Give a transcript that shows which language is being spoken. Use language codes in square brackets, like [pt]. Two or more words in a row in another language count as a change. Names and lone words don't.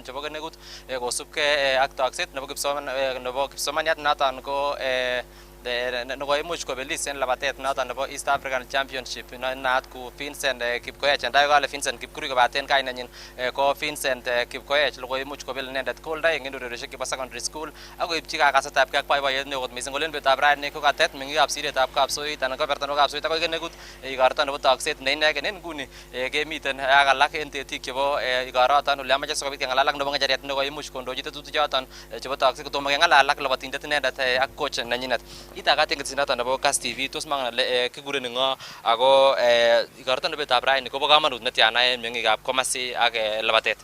[kln] chebo Kenegud kosubkei ak tokset nebo kipsomaniat noton ko nekoimuch kobelis en labatet noton nebo East African Championship naat ku Vincent Kipkoech ndai kale Vincent Kipkurui kobaten kainenyin ko Vincent Kipkoech lokoimuch kobel inendet gold aeng en urerioshek chebo [en] secondary school [kln] akoipchi kakasetab kee ak boiboiyet neo kot mising kolen betutab rani ko katet mengikab siretab Kapsoit anan ko berta nebo Kapsoit akoi kenekut igorto nebo takset ne inegen en nguni kemiten ak alak en tetik chebo igoroton ole amache sikobit kengalal ak nebo ngecheret nekoimuch kondochi tetutik choton chebo takset kotomo kengalal ak labatindet inendet ak coach nenyinet itagat en ketinoton nebo Kass TV tos mangen ale kikuren ngo ako igorto nebo betutab rani kobo kamanut netiana en mengikab komasi ak labatet.